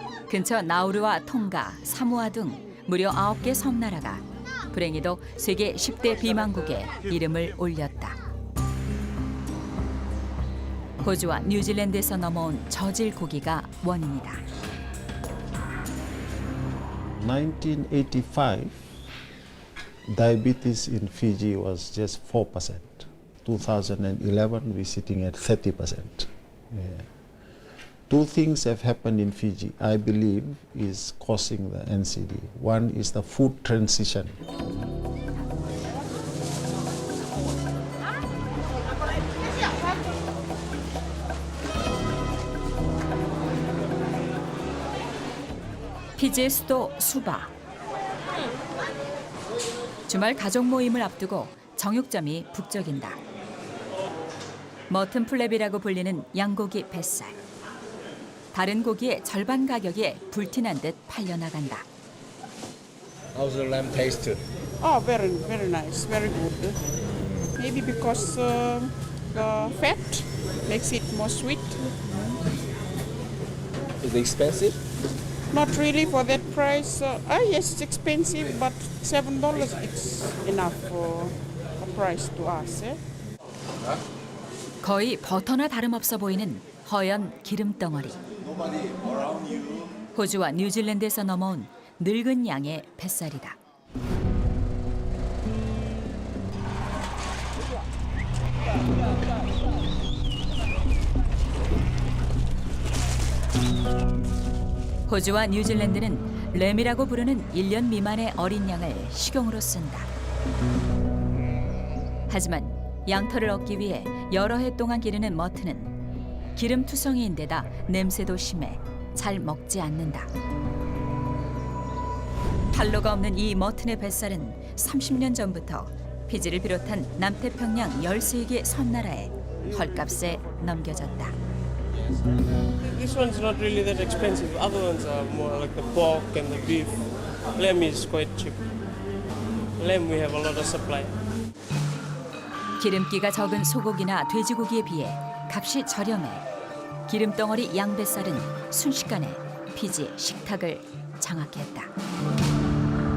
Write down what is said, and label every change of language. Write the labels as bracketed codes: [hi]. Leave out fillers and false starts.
[ko] 근처 나우루와 통가, 사모아 등 무려 9개 섬나라가 불행히도 세계 10대 비만국에 이름을 올렸다. 호주와 뉴질랜드에서 넘어온 저질 고기가 원인이다. [en] 1985, diabetes in Fiji was just 4%. 2011, we're sitting at 30%. Yeah. Two things have happened in Fiji, I believe, is causing the NCD. One is the food transition. [ko] 피지의 수도 수바. 주말 가족 모임을 앞두고 정육점이 북적인다. 머튼 플랩이라고 불리는 양고기 뱃살. 다른 고기의 절반 가격에 불티난 듯 팔려나간다. [en] How's the lamb taste? Oh, very, very nice, very good. Maybe because the fat makes it more sweet. Is it expensive? Not really for that price. Yes, it's expensive, but $7 it's enough for a price to us. Eh? [ko] 거의 버터나 다름없어 보이는 허연 기름덩어리. 호주와 뉴질랜드에서 넘어온 늙은 양의 뱃살이다. 호주와 뉴질랜드는 램이라고 부르는 1년 미만의 어린 양을 식용으로 쓴다. 하지만 양털을 얻기 위해 여러 해 동안 기르는 머튼은 기름 투성이인데다 냄새도 심해 잘 먹지 않는다. 탈로가 없는 이 머튼의 뱃살은 30년 전부터 피지를 비롯한 남태평양 13개 섬나라에 헐값에 넘겨졌다. [en] This one's not really that expensive. Other ones are more like the pork and the beef. Lamb is quite cheap. Lamb we have a lot of supply. [ko] 기름기가 적은 소고기나 돼지고기에 비해 값이 저렴해 기름덩어리 양뱃살은 순식간에 피지 식탁을 장악했다.